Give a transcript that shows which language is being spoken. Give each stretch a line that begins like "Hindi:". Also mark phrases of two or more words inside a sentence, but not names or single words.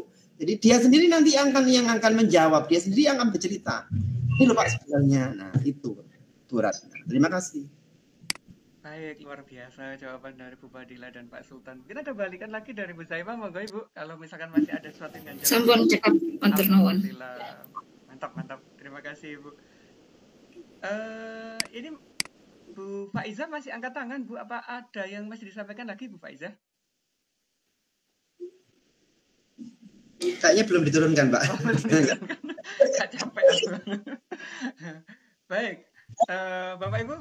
Indonesian: Jadi dia sendiri nanti yang akan menjawab. Dia sendiri yang akan bercerita. Ini loh Pak sebenarnya. Nah itu Bu Ratna. Terima kasih. Baik, luar biasa jawaban dari Bu Fadila dan Pak Sultan. Mungkin ada balikan lagi dari Bu Zaimah, monggo Ibu. Kalau misalkan masih ada sesuatu yang ganjil.
Javanese: Sampun cekap matur nuwun.
Indonesian: Mantap. Terima kasih Ibu. Ini Bu Faiza masih angkat tangan Bu. Apa ada yang masih disampaikan lagi Bu Faiza? Kayaknya belum diturunkan Pak. Gak capek. Baik, Bapak Ibu.